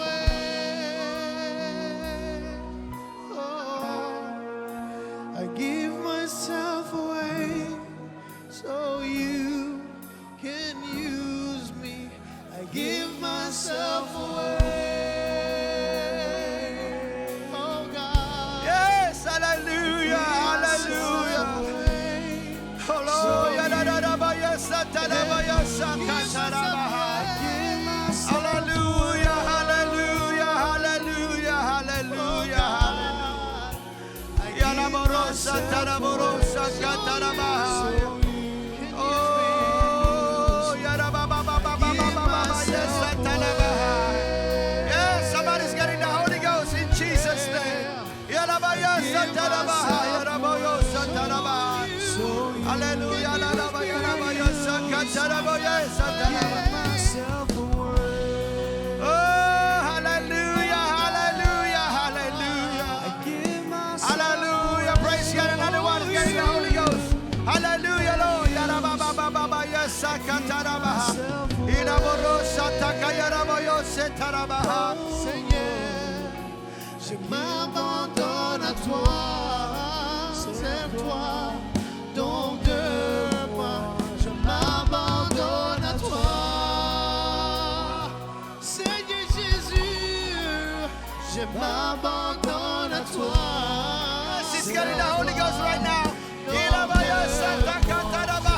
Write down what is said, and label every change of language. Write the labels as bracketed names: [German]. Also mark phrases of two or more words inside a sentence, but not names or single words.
[English] I give myself away so you can use me. I give myself away. Oh God. Yes, hallelujah, hallelujah. Hallelujah, hallelujah, hallelujah, hallelujah. Yalaborosa, taraborosa, katarabahaya. Oh, yes, yes, somebody's getting the Holy Ghost in Jesus' name. Hallelujah, oh, hallelujah, hallelujah, hallelujah. Hallelujah, praise God. Another one is getting the Holy Ghost. Hallelujah, Lord. Yes, [French] Seigneur, je m'abandonne à toi, c'est toi, donc de moi, je m'abandonne à toi. Seigneur Jésus, je m'abandonne à toi. [English] He's getting the Holy Ghost right now.